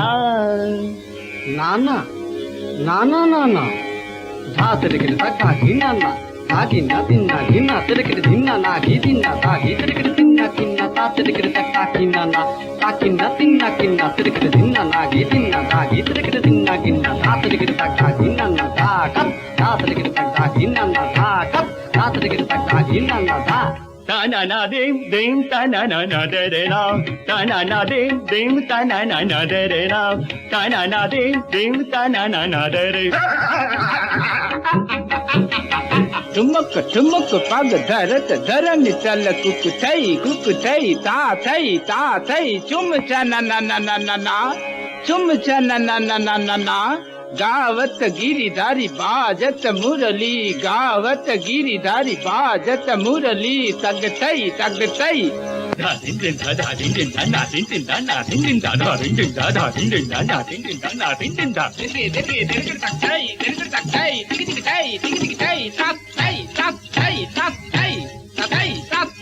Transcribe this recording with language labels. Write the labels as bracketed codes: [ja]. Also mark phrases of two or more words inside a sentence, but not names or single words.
[hi] नाना नाना नाना धा तेरे के तका गिना ना, धा गिना दिना गिना तेरे के दिना ना गी दिना, धा गी तेरे के दिना गिना, ता तेरे के तका गिना ना, ता गिना दिना गिना तेरे के दिना ना गी दिना, धा गी तेरे के दिना गिना, ता तेरे के तका गिना ना, धा कप, ता तेरे के तका गिना ना, धा कप, ता तेरे के तका गिना ना, धा। Ta na na ding ding ta na na na de de na, ta na na ding ding ta na na na de de na, ta na na ding ding ta na na na de de. ठुमक पग धरत धरनी चल kukutai ta thai chum cha na na na na na na, chum cha na na na na na na. गावत गिरिधारी बाजत मुरली, गावत गिरिधारी बाजत मुरली, तग तई तग तई। धा दिन दिन धा धा दिन दिन धा ना दिन दिन धा ना दिन दिन धा धा दिन दिन धा धा दिन दिन धा ना दिन दिन धा ना दिन दिन धा। देखे तग तई तग तई, तिग तिग तई, तिग तिग तई, तग तई तग तई, तग तई तग तई।